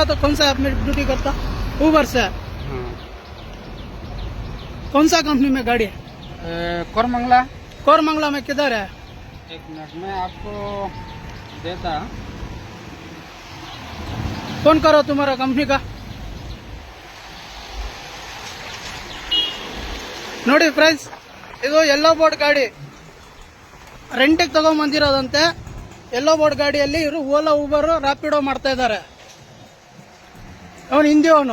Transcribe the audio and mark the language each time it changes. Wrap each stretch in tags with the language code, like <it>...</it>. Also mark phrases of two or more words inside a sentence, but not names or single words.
<hi>तो कौन सा आप में ड्यूटी करता? ऊबर से। कौन सा कंपनी में गाड़ी है? कोरमंगला। कोरमंगला में किधर है? एक मिनट में आपको देता। फोन करो तुम्हारा कंपनी का।</hi> <kn>ನೋಡಿ ಫ್ರೆಂಡ್ಸ್, ಇದು</kn> <en>yellow board</en> <kn>ಗಾಡಿ ರೆಂಟಿಗೆ ತಗೊಂಡ್ಬಂದಿರೋದಂತೆ.</kn> <en>yellow board</en> <kn>ಗಾಡಿಯಲ್ಲಿ ಇವರು ಓಲಾ ಊಬರ್ ರ್ಯಾಪಿಡೋ ಮಾಡ್ತಾ ಇದ್ದಾರೆ. ಅವನು ಹಿಂದಿ, ಅವನು</kn>